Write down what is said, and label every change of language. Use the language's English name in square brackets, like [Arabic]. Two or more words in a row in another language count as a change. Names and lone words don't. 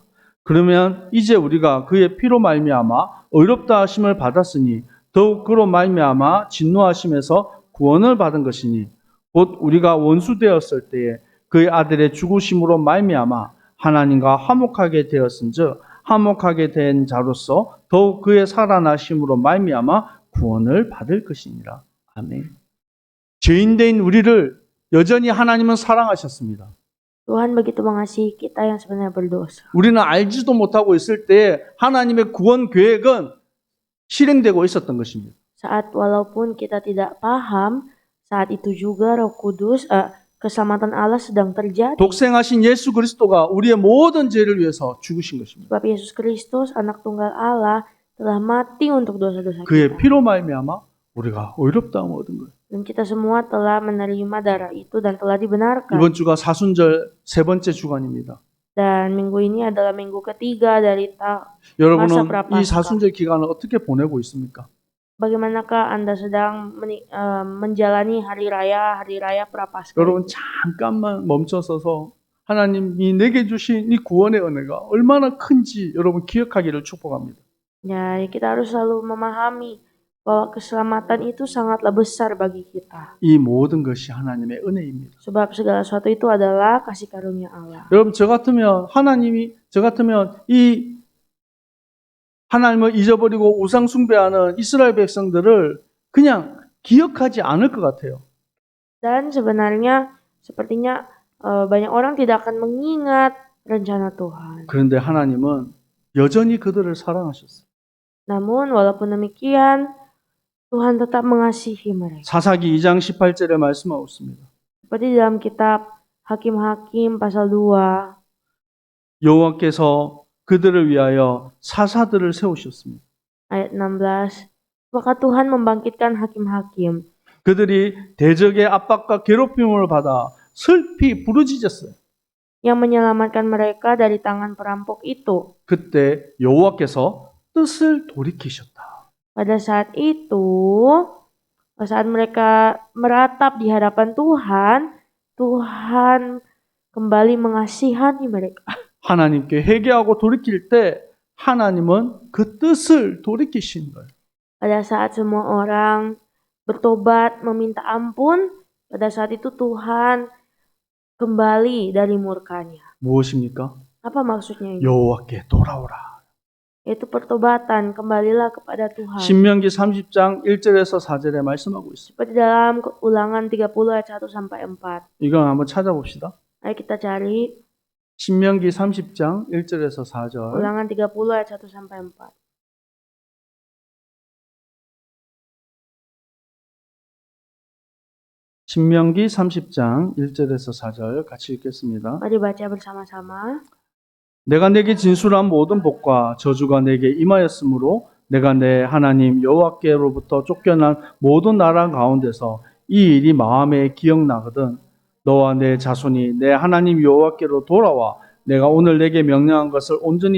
[Korean] 그러면 이제 우리가 그의 피로 말미암아 의롭다 하심을 받았으니 더욱 그로 말미암아 진노하심에서 구원을 받은 것이니 곧 우리가 원수 되었을 때에 그의 아들의 죽으심으로 말미암아 하나님과 화목하게 되었은즉 화목하게 된 자로서 더욱 그의 살아나심으로 말미암아 구원을 받을 것이니라. 아멘. 죄인된 우리를 여전히 하나님은 사랑하셨습니다. [Indonesian] Tuhan begitu mengasihi kita yang sebenarnya berdosa. [Korean] 우리는 알지도 못하고 있을 때 하나님의 구원 계획은 실행되고 있었던 것입니다. [Indonesian] Saat walaupun kita tidak paham, saat itu juga Roh Kudus, keselamatan Allah sedang terjadi. [Korean] 독생하신 예수 그리스도가 우리의 모든 죄를 위해서 죽으신 것입니다. [Indonesian] Sebab Yesus Kristus, anak tunggal Allah, telah mati untuk dosa-dosa [Korean] 그의 [Indonesian] kita. [Korean] 피로 말미암아 우리가 의롭다함을 얻은 거예요. [Indonesian] Dan kita semua telah menerima darah itu dan telah dibenarkan. [Korean] 이번 주가 사순절 세 번째 주간입니다. [Indonesian] Dan minggu ini adalah minggu ketiga dari [Korean] 여러분은 [Indonesian] masa [Korean] 이 [Indonesian] prapaskah. [Korean] 사순절 기간을 어떻게 보내고 있습니까? [Indonesian] Bagaimanakah Anda sedang menjalani hari raya prapaskah? [Korean] 여러분 잠깐만 멈춰서서 하나님이 내게 주신 이 구원의 은혜가 얼마나 큰지 여러분 기억하기를 축복합니다. [Indonesian] Jadi kita harus selalu memahami bahwa keselamatan itu sangatlah besar bagi kita. [Korean] 이 모든 것이 하나님의 은혜입니다. [Indonesian] Sebab segala sesuatu itu adalah kasih karunia Allah. [Korean] 여러분 저 같으면 이 하나님을 잊어버리고 우상 숭배하는 이스라엘 백성들을 그냥 기억하지 않을 것 같아요. [Indonesian] Dan sebenarnya sepertinya banyak orang tidak akan mengingat rencana Tuhan. [Korean] 그런데 하나님은 여전히 그들을 사랑하셨어요. [Indonesian] Namun walaupun demikian Tuhan tetap mengasihi mereka. [Korean] 사사기 2장 18절에 말씀하고 있습니다. [Indonesian] Seperti dalam kitab Hakim-Hakim pasal 2 [Korean] 여호와께서 그들을 위하여 사사들을 세우셨습니다. [Indonesian] ayat 16. Maka Tuhan membangkitkan hakim-hakim [Korean] 그들이 대적의 압박과 괴롭힘을 받아 슬피 부르짖었어요. [Indonesian] yang menyelamatkan mereka dari tangan perampok itu. [Korean] 그때 여호와께서 뜻을 돌이키셨다. [Indonesian] Pada saat itu, saat mereka meratap di hadapan Tuhan, Tuhan kembali mengasihani mereka. [Korean] 하나님께 회개하고 돌이킬 때 하나님은 그 뜻을 돌이키신 거예요. [Indonesian] Pada saat semua orang bertobat, meminta ampun, pada saat itu Tuhan kembali dari murkanya. [Korean] 무엇입니까? [Indonesian] Apa maksudnya ini? [Korean] 여호와께 돌아오라. [Indonesian] Yaitu pertobatan, kembalilah kepada Tuhan. [Korean] 신명기 30장 1절에서 4절에 말씀하고 있습니다. [Indonesian] Seperti dalam Ulangan 30 ayat 1 sampai 4. [Korean] 이건 한번 찾아봅시다. [Indonesian] Ayo kita cari [Korean] 신명기 30장 1절에서 4절. [Indonesian] Ulangan 30 ayat 1 sampai 4. [Korean] 신명기 30장 1절에서 4절 같이 읽겠습니다. [Indonesian] Mari baca bersama-sama. [Korean] 내가 내게 진술한 모든 복과 저주가 내게 임하였으므로 내가 내 하나님 여호와께로부터 쫓겨난 모든 나라 가운데서 이 일이 마음에 기억나거든 너와 내 자손이 내 하나님 여호와께로 돌아와 내가 오늘 내게 명령한 것을 온전히